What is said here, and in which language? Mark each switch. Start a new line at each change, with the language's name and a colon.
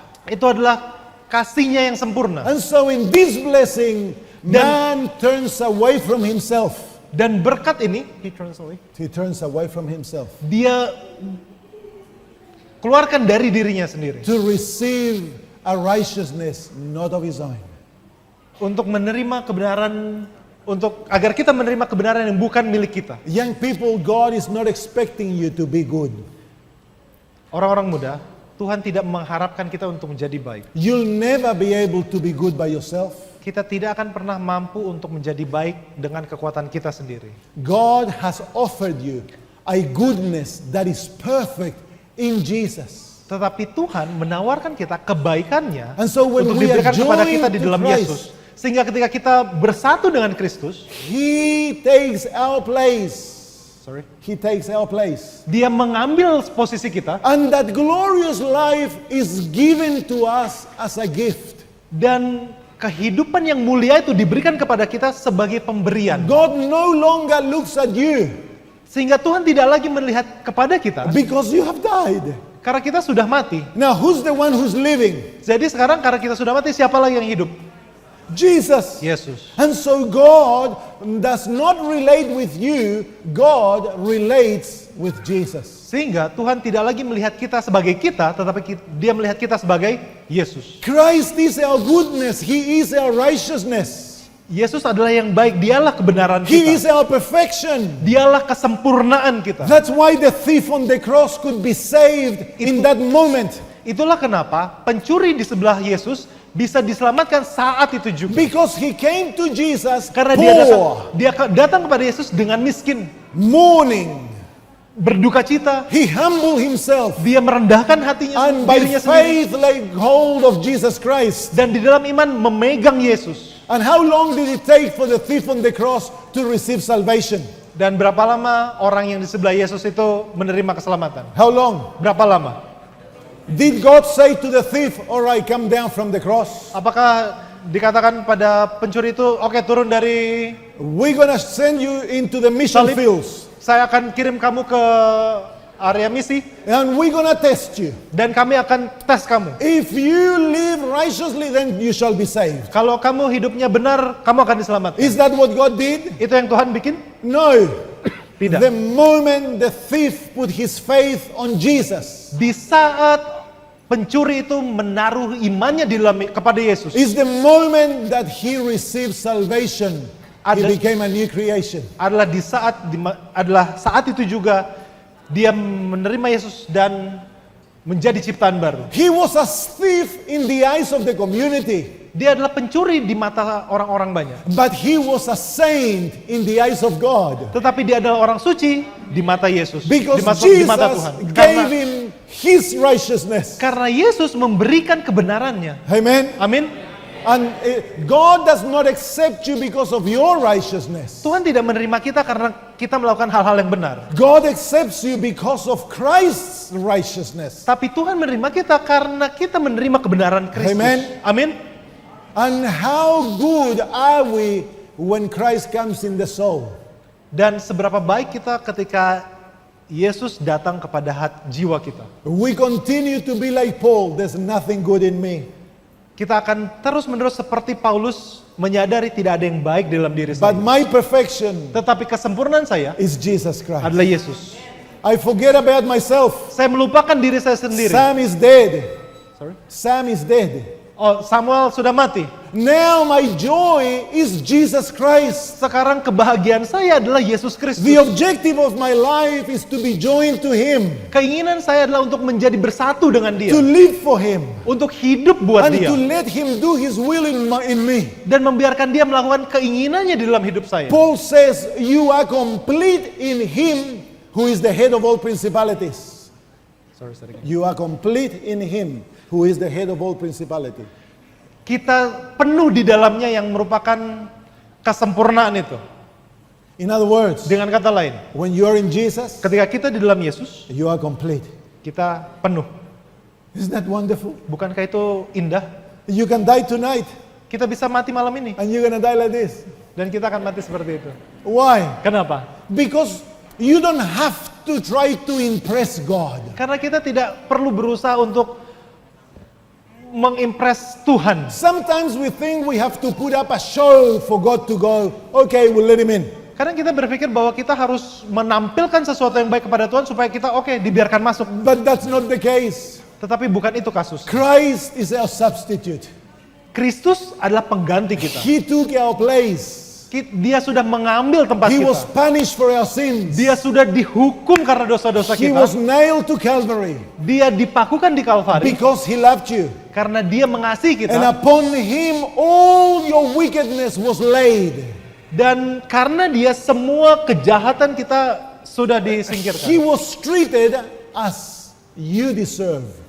Indonesian: Itu adalah kasihnya yang sempurna.
English: And so in this blessing, man turns away from himself.
Indonesian: Dan berkat ini,
English: He turns away from himself
Indonesian: dia keluarkan dari dirinya sendiri.
English: to receive a righteousness not of his own.
Indonesian: Untuk menerima kebenaran, agar kita menerima kebenaran yang bukan milik kita.
English: Young people, God is not expecting you to be good.
Indonesian: Orang-orang muda, Tuhan tidak mengharapkan kita untuk menjadi baik.
English: You'll never be able to be good by yourself.
Indonesian: Kita tidak akan pernah mampu untuk menjadi baik dengan kekuatan kita sendiri.
English: God has offered you a goodness that is perfect in Jesus.
Indonesian: Tetapi Tuhan menawarkan kita kebaikannya
English: And so when
Indonesian: untuk
English: we are
Indonesian: diberikan kepada kita
English: joined
Indonesian: di
English: to
Indonesian: dalam
English: Christ,
Indonesian: Yesus. Sehingga ketika kita bersatu dengan Kristus,
English: He takes our place. He takes our place.
Indonesian: Dia mengambil posisi kita,
English: And that glorious life is given to us as a gift.
Indonesian: dan kehidupan yang mulia itu diberikan kepada kita sebagai pemberian.
English: God no longer looks at you
Indonesian: Sehingga Tuhan tidak lagi melihat kepada kita
English: because you have died.
Indonesian: karena kita sudah mati.
English: Now, who's the one who's living?
Indonesian: Jadi sekarang karena kita sudah mati, siapa lagi yang hidup?
English: Jesus.
Indonesian: Yesus.
English: And so God does not relate with you, God relates with Jesus.
Indonesian: Sehingga Tuhan tidak lagi melihat kita sebagai kita, tetapi Dia melihat kita sebagai Yesus.
English: Christ is our goodness, He is our righteousness.
Indonesian: Yesus adalah yang baik, Dialah kebenaran
English: He is
Indonesian: kita.
English: our perfection.
Indonesian: Dialah kesempurnaan kita.
English: That's why the thief on the cross could be saved in that moment.
Indonesian: Itulah kenapa pencuri di sebelah Yesus bisa diselamatkan saat itu juga.
English: Because he came to Jesus
Indonesian: Karena
English: poor,
Indonesian: dia datang kepada Yesus dengan miskin,
English: mourning.
Indonesian: berduka cita.
English: He humbled himself.
Indonesian: Dia merendahkan hatinya,
English: And by
Indonesian: dirinya sendiri.
English: faith laid hold of Jesus Christ.
Indonesian: Dan di dalam iman memegang Yesus.
English: And how long did it take for the thief on the cross to receive salvation?
Indonesian: Dan berapa lama orang yang di sebelah Yesus itu menerima keselamatan?
English: How long?
Indonesian: Berapa lama?
English: Did God say to the thief, all right, come down from the cross?
Indonesian: Apakah dikatakan pada pencuri itu, oke, turun dari,
English: We're gonna send you into the mission
Indonesian: Salib.
English: fields.
Indonesian: saya akan kirim kamu ke area misi,
English: And we're gonna test you.
Indonesian: dan kami akan tes kamu.
English: If you live righteously, then you shall be saved.
Indonesian: Kalau kamu hidupnya benar, kamu akan diselamatkan.
English: Is that what God did?
Indonesian: Itu yang Tuhan bikin?
English: No.
Indonesian: Tidak.
English: The moment the thief put his faith on Jesus
Indonesian: Di saat pencuri itu menaruh imannya kepada Yesus,
English: is the moment that he received salvation. He became a new creation.
Indonesian: adalah saat itu juga dia menerima Yesus dan menjadi ciptaan baru.
English: He was a thief in the eyes of the community,
Indonesian: Dia adalah pencuri di mata orang-orang banyak.
English: but he was a saint in the eyes of God.
Indonesian: Tetapi dia adalah orang suci di mata Yesus,
English: Because
Indonesian: di mata
English: Jesus
Indonesian: Tuhan.
English: gave him his righteousness.
Indonesian: Karena Yesus memberikan kebenarannya.
English: Amen.
Indonesian: Amin.
English: And God does not accept you because of your righteousness.
Indonesian: Tuhan tidak menerima kita karena kita melakukan hal-hal yang benar.
English: God accepts you because of Christ's righteousness.
Indonesian: Tapi Tuhan menerima kita karena kita menerima kebenaran Kristus.
English: Amen.
Indonesian: Amin.
English: And how good are we when Christ comes in the soul?
Indonesian: Dan seberapa baik kita ketika Yesus datang kepada jiwa kita.
English: We continue to be like Paul, there's nothing good in me.
Indonesian: Kita akan terus-menerus seperti Paulus menyadari tidak ada yang baik dalam diri
English: But
Indonesian: saya.
English: my perfection
Indonesian: Tetapi kesempurnaan saya
English: is Jesus Christ.
Indonesian: adalah Yesus.
English: I forget about myself.
Indonesian: Saya melupakan diri saya sendiri.
English: Sam is dead. Sorry? Sam is dead.
Indonesian: Oh, Samuel sudah mati.
English: Now my joy is Jesus Christ.
Indonesian: Sekarang kebahagiaan saya adalah Yesus Kristus.
English: The objective of my life is to be joined to Him,
Indonesian: Keinginan saya adalah untuk menjadi bersatu dengan Dia.
English: to live for Him,
Indonesian: Untuk hidup buat
English: and
Indonesian: Dia.
English: to let Him do His will in me.
Indonesian: Dan membiarkan Dia melakukan keinginannya di dalam hidup saya.
English: Paul says, you are complete in Him who is the head of all principalities. Sorry. You are complete in Him who is the head of all principality.
Indonesian: Kita penuh di dalamnya yang merupakan kesempurnaan itu.
English: In other words,
Indonesian: Dengan kata lain,
English: when you are in Jesus,
Indonesian: ketika kita di dalam Yesus,
English: you are complete.
Indonesian: kita penuh.
English: Isn't that wonderful?
Indonesian: Bukankah itu indah?
English: You can die tonight
Indonesian: Kita bisa mati malam ini.
English: and you're gonna die like this.
Indonesian: Dan kita akan mati seperti itu.
English: Why?
Indonesian: Kenapa?
English: Because you don't have to try to impress God.
Indonesian: Karena kita tidak perlu berusaha untuk mengimpress Tuhan.
English: Sometimes we think we have to put up a show for God to go, okay, we'll let Him in.
Indonesian: Karena kita berpikir bahwa kita harus menampilkan sesuatu yang baik kepada Tuhan supaya kita dibiarkan masuk.
English: But that's not the case.
Indonesian: Tetapi bukan itu kasus.
English: Christ is our substitute.
Indonesian: Kristus adalah pengganti kita.
English: He took our place.
Indonesian: Dia sudah mengambil tempat
English: He was
Indonesian: kita.
English: punished for our sins.
Indonesian: Dia sudah dihukum karena dosa-dosa
English: He was nailed to Calvary
Indonesian: Dia dipakukan di Kalvari
English: because He loved you.
Indonesian: karena Dia mengasihi
English: And
Indonesian: kita.
English: upon Him all your wickedness was laid.
Indonesian: Dan karena Dia semua kejahatan kita sudah
English: He
Indonesian: disingkirkan.
English: was treated as you deserve.